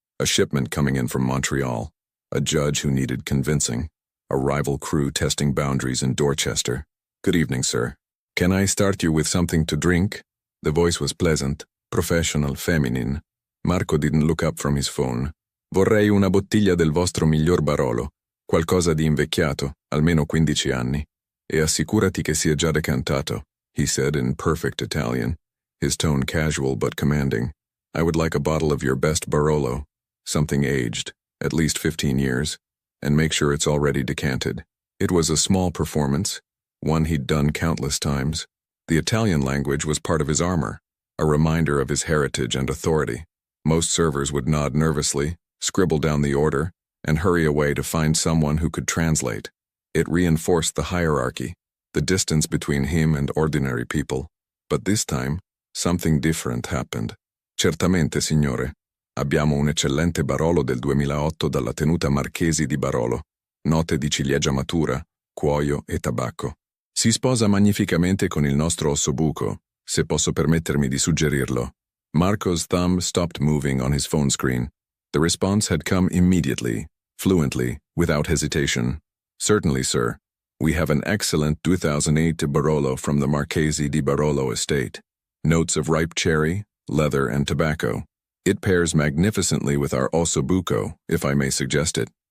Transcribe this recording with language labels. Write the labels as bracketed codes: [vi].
[en] A shipment coming in from Montreal. A judge who needed convincing. A rival crew testing boundaries in Dorchester. "Good evening, sir. Can I start you with something to drink?" The voice was pleasant, professional, feminine. Marco didn't look up from his phone. [it] "Vorrei una bottiglia del vostro miglior Barolo, qualcosa di invecchiato, almeno 15 anni, e assicurati che sia già decantato," [en] he said in perfect Italian, his tone casual but commanding. "I would like a bottle of your best Barolo, something aged, at least 15 years, and make sure it's already decanted." It was a small performance, one he'd done countless times. The Italian language was part of his armor, a reminder of his heritage and authority. Most servers would nod nervously, scribble down the order, and hurry away to find someone who could translate. It reinforced the hierarchy, the distance between him and ordinary people. But this time, something different happened. [it] "Certamente, signore. Abbiamo un eccellente Barolo del 2008 dalla tenuta Marchesi di Barolo. Note di ciliegia matura, cuoio e tabacco. Si sposa magnificamente con il nostro ossobuco, se posso permettermi di suggerirlo. [en] Marco's thumb stopped moving on his phone screen. The response had come immediately, fluently, without hesitation. Certainly, sir. We have an excellent 2008 Barolo from the Marchesi di Barolo estate. Notes of ripe cherry, leather, and tobacco. It pairs magnificently with our ossobuco, if I may suggest it.